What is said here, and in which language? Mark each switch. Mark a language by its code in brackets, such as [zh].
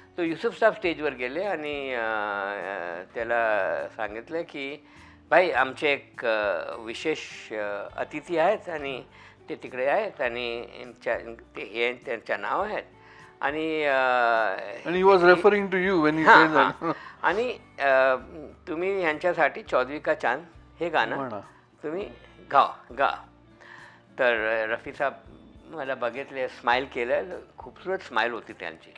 [mr] तो युसुफ साहेब स्टेजवर गेले आणि त्याला सांगितलं की भाई आमचे एक विशेष अतिथी आहेत आणि ते तिकडे आहेत आणि त्यांच्या नाव आहेत आणि [en] And he was referring to you when he said that. [mr] आणि तुम्ही यांच्यासाठी चौधरी का चांद हे गाणं तुम्ही गा. तर रफी साहेब मला बघितले, स्माईल केलं. खूपसूरत स्माईल होती त्यांची.